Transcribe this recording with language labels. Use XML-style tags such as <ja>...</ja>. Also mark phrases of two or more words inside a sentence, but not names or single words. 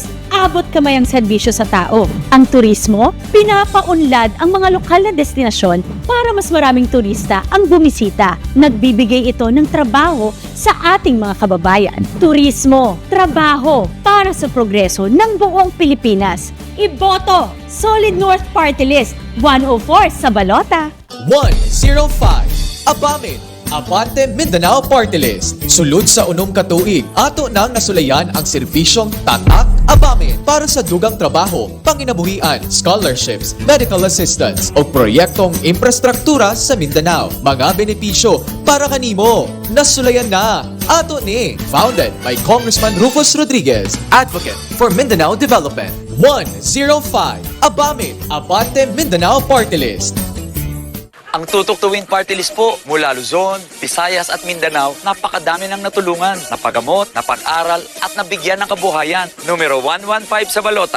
<tl>Abot kamay ang serbisyo sa tao. Ang turismo, pinapaunlad ang mga lokal na destinasyon para mas maraming turista ang bumisita. Nagbibigay ito ng trabaho sa ating mga kababayan. Turismo, trabaho para sa progreso ng buong Pilipinas. Iboto! Solid North Party List, 104 sa balota. 105 Abamin Abante Mindanao Party List.</tl> <ceb>Sulod sa unom katuig, ato nang nasulayan ang serbisyong Tatak Abamin para sa dugang trabaho, panginabuhian, scholarships,</ceb> <en>medical assistance</en> <ceb>o proyektong infrastruktura sa Mindanao. Mga benepisyo para kanimo. Nasulayan na. Ato ni,</ceb> <en>founded by Congressman Rufus Rodriguez, advocate for Mindanao Development.</en> <tl>105 Abamin Abante Mindanao Party List. Ang Tutok Tuwing Party List po mula Luzon, Visayas at Mindanao, napakadami ng natulungan, napagamot, napag-aral at nabigyan ng kabuhayan. Numero 115 sa balota.</tl>